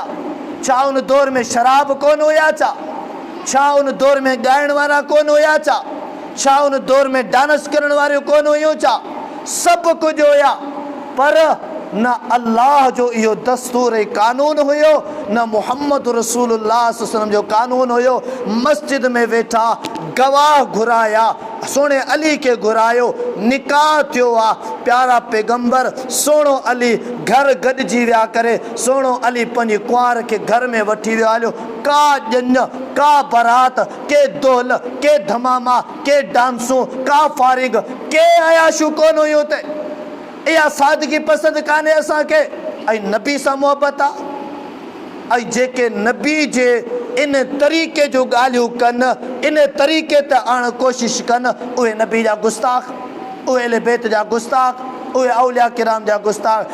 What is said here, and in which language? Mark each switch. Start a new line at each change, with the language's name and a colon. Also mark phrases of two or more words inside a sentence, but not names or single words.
Sindhi: छा उन दौर में शराब कोन हुया छा? छा उन दौर में ॻाइण वारा कोन हुया छा? छा उन दौर में डांस करण वारियूं कोन हुयूं छा? सभु कुझु हुया, पर न अल्लाह जो इहो दस्तूर ऐं कानून हुयो, न मुहम्मद रसूलुल्लाह
Arabic: صلى الله عليه وسلم
Sindhi: जो कानून हुयो। मस्जिद में वेठा गवाह घुराया, सोने अली के घुरायो, निकाह थियो आहे। प्यारा पैगंबर सोनो अली घर गॾिजी विया करे सोनो अली पंहिंजी कुंवार के घर में वठी वियो हलियो। का ॼञ, का बारात, के दोल, के धमामा, के डांसूं, का फारिग, के अयाशूं कोन हुयूं ते। इहा सादगी पसंदि कान्हे असांखे। ऐं नबी सां मोहब्बत आहे। ऐं जेके नबी जे इन तरीक़े जो ॻाल्हियूं कनि, इन तरीक़े ते आणण कोशिशि कनि, उहे नबी जा गुस्ताख़, उहे अहले बैत जा गुस्ताख़, उहे औलिया किराम जा गुस्ताख़।